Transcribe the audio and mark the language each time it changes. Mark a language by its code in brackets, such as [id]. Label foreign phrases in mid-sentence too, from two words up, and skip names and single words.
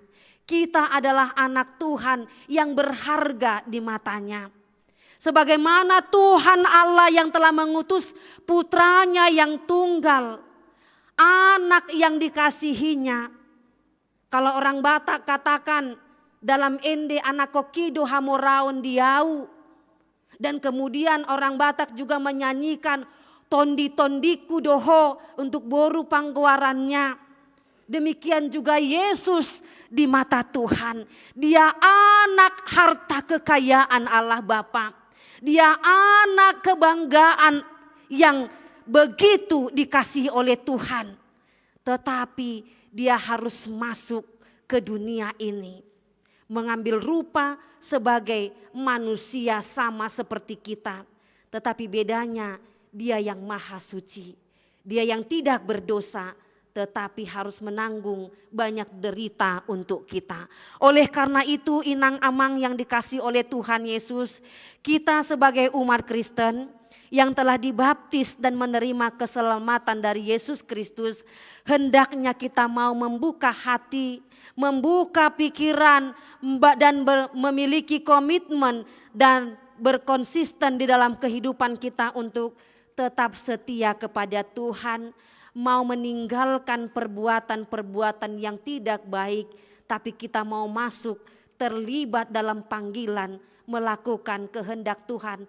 [id] Kita adalah anak Tuhan yang berharga di matanya. Sebagaimana Tuhan Allah yang telah mengutus putranya yang tunggal, anak yang dikasihinya. Kalau orang Batak katakan dalam ende [bbc] anak kokido hamoraun diau. [id] Dan kemudian orang Batak juga menyanyikan [bbc] tondi-tondiku doho [id] untuk boru pangguarannya. Demikian juga Yesus di mata Tuhan. Dia anak harta kekayaan Allah Bapa. Dia anak kebanggaan yang begitu dikasihi oleh Tuhan. Tetapi dia harus masuk ke dunia ini. Mengambil rupa sebagai manusia sama seperti kita. Tetapi bedanya dia yang maha suci. Dia yang tidak berdosa. Tetapi harus menanggung banyak derita untuk kita. Oleh karena itu [bbc] inang amang [id] yang dikasihi oleh Tuhan Yesus, kita sebagai umat Kristen, yang telah dibaptis dan menerima keselamatan dari Yesus Kristus, hendaknya kita mau membuka hati, membuka pikiran, dan memiliki komitmen dan berkonsisten di dalam kehidupan kita untuk tetap setia kepada Tuhan, mau meninggalkan perbuatan-perbuatan yang tidak baik, tapi kita mau masuk terlibat dalam panggilan melakukan kehendak Tuhan.